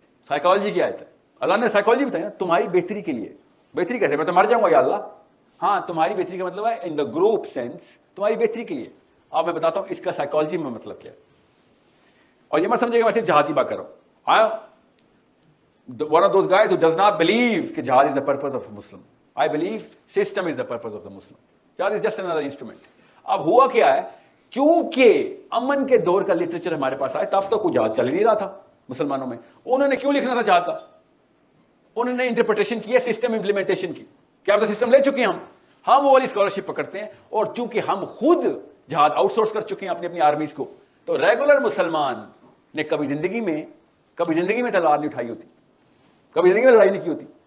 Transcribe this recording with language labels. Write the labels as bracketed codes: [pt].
[ur] Psychology کی آیت ہے, اللہ نے سائیکالوجی بتائی نا, تمہاری بہتری کے لیے. بہتری کیسے؟ میں تو مر جاؤں گا یا اللہ. ہاں, تمہاری بہتری کا مطلب ہے [en] in the group sense, [ur] تمہاری بہتری کے لیے. اب میں بتاتا ہوں اس کا سائیکالوجی میں مطلب کیا ہے. اور یہ مت سمجھے گا میں صرف جہاد کی بات کر رہا ہوں. [en] One of those guys who does not believe کہ jihad is the purpose of a Muslim. I believe system is the purpose of the Muslim. Jihad is just another instrument. [ur] اب ہوا کیا ہے, چونکہ امن کے دور کا لٹریچر ہمارے پاس آئے, تب تو کوئی جہاد چل نہیں رہا تھا مسلمانوں میں. انہوں نے کیوں لکھنا تھا جہاد کا؟ انہوں نے انٹرپریٹیشن کی ہے سسٹم امپلیمنٹیشن کی, کہ آپ تو سسٹم لے چکے ہیں, ہم وہ والی اسکالرشپ پکڑتے ہیں. اور چونکہ ہم خود جہاد آؤٹ سورس کر چکے ہیں اپنی آرمیز کو, تو ریگولر مسلمان نے کبھی زندگی میں تلوار نہیں اٹھائی ہوتی, کبھی زندگی میں لڑائی نہیں کی ہوتی.